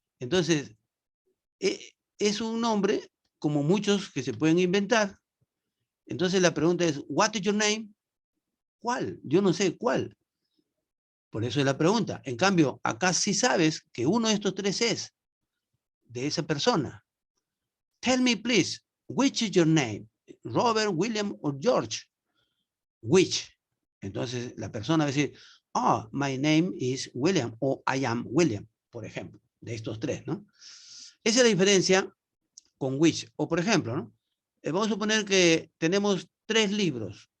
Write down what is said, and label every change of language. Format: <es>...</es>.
<es>Entonces, es un nombre como muchos que se pueden inventar. Entonces la pregunta es,</es> <en>what is your name?</en> <es>¿Cuál? Yo no sé cuál. Por eso es la pregunta. En cambio, acá sí sabes que uno de estos 3 es de esa persona.</es> <en>Tell me, please, which is your name? Robert, William o George? Which?</en> <es>Entonces la persona va a decir,</es> <en>my name is William</en> <es>o</es> <en>I am William,</en> <es>por ejemplo, de estos 3, ¿no? Esa es la diferencia con which. O por ejemplo, ¿no? Vamos a suponer que tenemos 3 libros.</es>